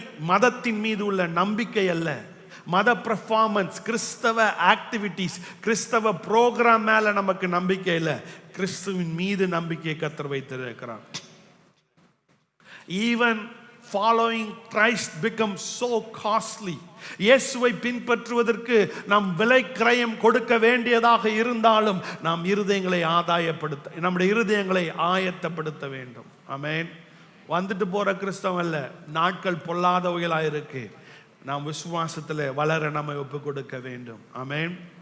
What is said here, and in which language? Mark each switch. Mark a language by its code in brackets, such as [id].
[ta] மதத்தின் மீது உள்ள நம்பிக்கை அல்ல, மத பெர்ஃபார்மன்ஸ், கிறிஸ்தவ ஆக்டிவிட்டிஸ், கிறிஸ்தவ புரோகிராம் மேல நமக்கு நம்பிக்கை இல்லை. கிறிஸ்துவின் மீது நம்பிக்கையை கர்த்தர் வைத்திருக்கிறார். [en] Even following Christ becomes so costly. [ta] இயேசுவை பின்பற்றுவதற்கு நாம் விலை கிரயம் கொடுக்க வேண்டியதாக இருந்தாலும் நாம் இருதயங்களை நம்முடைய இருதயங்களை ஆயத்தப்படுத்த வேண்டும். ஆமென். வந்துட்டு போற கிறிஸ்தவம் அல்ல, நாட்கள் பொல்லாதவைகளாக இருக்கு. நாம் விசுவாசத்தில் வளர நம்மை ஒப்பு கொடுக்க வேண்டும். ஆமென்.